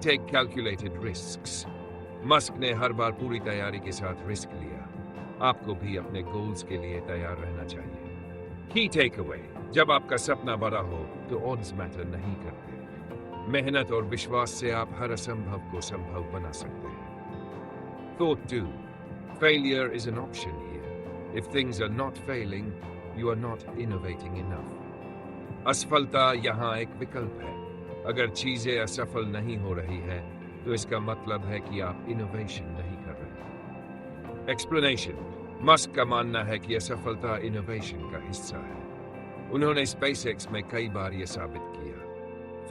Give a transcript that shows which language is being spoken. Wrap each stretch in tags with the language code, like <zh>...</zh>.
<en>Take calculated risks.</en> <hi>Musk ने हर बार पूरी तैयारी के साथ रिस्क लिया। आपको भी अपने गोल्स के लिए तैयार रहना चाहिए।</hi> <en>key takeaway:</en> <hi>जब आपका सपना बड़ा हो, तो ऑड्स मैटर नहीं करते। मेहनत और विश्वास से आप हर असंभव को संभव बना सकते हैं।</hi> <en>Thought 2. Failure is an option here. If things are not failing, you are not innovating enough.</en> <hi>असफलता यहाँ एक विकल्प है। अगर चीजें असफल नहीं हो रही है, तो इसका मतलब है कि आप इनोवेशन नहीं कर रहे। एक्सप्लेनेशन: मस्क का मानना है कि असफलता इनोवेशन का हिस्सा है। उन्होंने स्पेसएक्स में कई बार यह साबित किया।</hi>